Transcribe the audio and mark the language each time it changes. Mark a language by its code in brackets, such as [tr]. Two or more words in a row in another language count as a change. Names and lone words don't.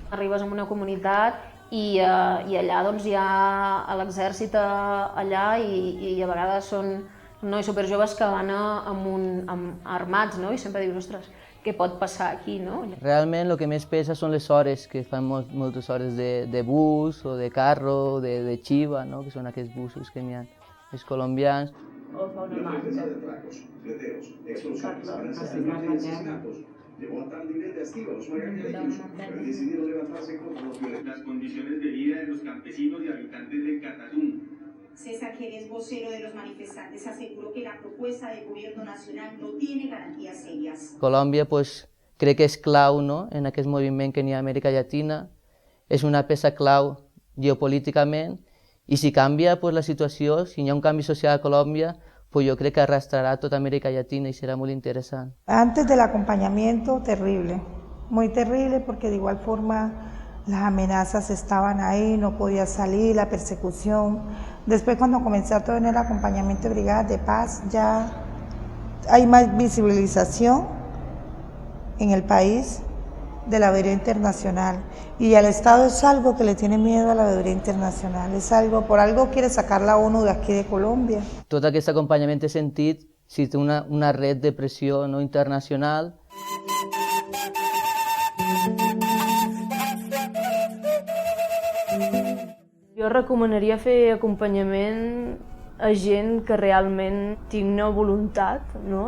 [ca] Arribes a una comunitat i allà doncs, hi ha l'exèrcit allà i a vegades són nois superjoves que van armats, no? I sempre dius, ostres, què pot passar aquí, no? Realment el que més pesa són les hores, que fan moltes hores de bus o de carro, de chiva, no? Que són aquests busos que n'hi ha, els colombians. [es] La defensa de atracos, fleteos, explosiones, amenazas de muerte y asesinatos llevó a tal nivel de hastío a los magrebíes que han decidido levantarse contra los violentos. Las condiciones de vida de los campesinos y habitantes de Catatumbo. César, quien es vocero de los manifestantes, aseguró que la propuesta del gobierno nacional no tiene garantías serias. [ca] Colòmbia pues, crec que és clau, no? En aquest moviment que n'hi ha a Amèrica Llatina. És una peça clau geopolíticament i si canvia pues, la situació, si hi ha un canvi social a Colòmbia, [es] pues yo creo que arrastrará a toda América Latina y será muy interesante. Antes del acompañamiento, terrible, muy terrible porque de igual forma las amenazas estaban ahí, no podía salir, la persecución. Después cuando comencé a tener acompañamiento de brigadas de paz, ya hay más visibilización en el país de la veeduría internacional y el Estado es algo que le tiene miedo a la veeduría internacional, es algo, por algo quiere sacar la ONU de aquí de Colòmbia. [ca] Tot aquest acompanyament he sentit, si té una red de pressió no, internacional. Jo recomanaria fer acompanyament a gent que realment tingui una voluntat, no?